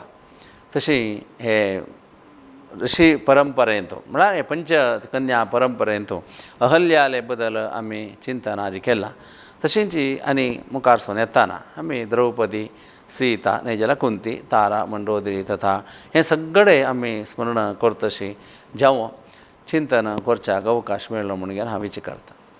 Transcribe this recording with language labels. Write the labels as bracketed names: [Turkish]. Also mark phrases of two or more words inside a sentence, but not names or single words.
[Konkani] तशी हे ऋषी परंपरेंत म्हळ्यार हे पंचकन्या परंपरेंत अहल्याले बद्दल आमी चिंतन आज केलां. तशींची आनी मुखारसून येताना आमी द्रौपदी, सीता, नाजाल्यार कुंती, तारा, मंडोदरी तथा हे सगळे आमी स्मरण करतशी जावं चिंतन करच्याक अवकाश मेळ्ळो म्हणून हांव विचार करतां.